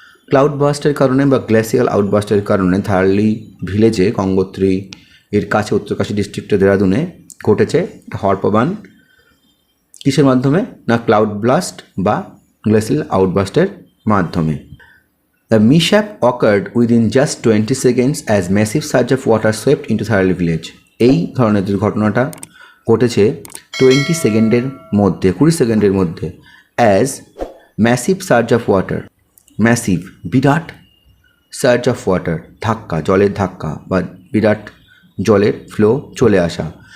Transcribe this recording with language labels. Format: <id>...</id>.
<bn>Cloud বাস্টের কারণে বা glacial আউটবাস্টের কারণে ধারালি ভিলেজে গঙ্গোত্রী এর কাছে উত্তরকাশী ডিস্ট্রিক্টে দেহরাদুনে ঘটেছে হরপা বান। কিসের মাধ্যমে? না ক্লাউড ব্লাস্ট বা গ্লাসিয়াল আউটবাস্টের মাধ্যমে।</bn> <en>The mishap occurred within just 20 seconds as massive surge of water swept into Dharali village.</en> <bn>এই ধরনের দুর্ঘটনাটা ঘটেছে 20 সেকেন্ডের মধ্যে, 20 সেকেন্ডের মধ্যে।</bn> <en>as massive surge of water,</en> <bn>massive Virat, surge of water ধাক্কা, জলের ধাক্কা বা বিরাট জলের ফ্লো চলে আসা।</bn>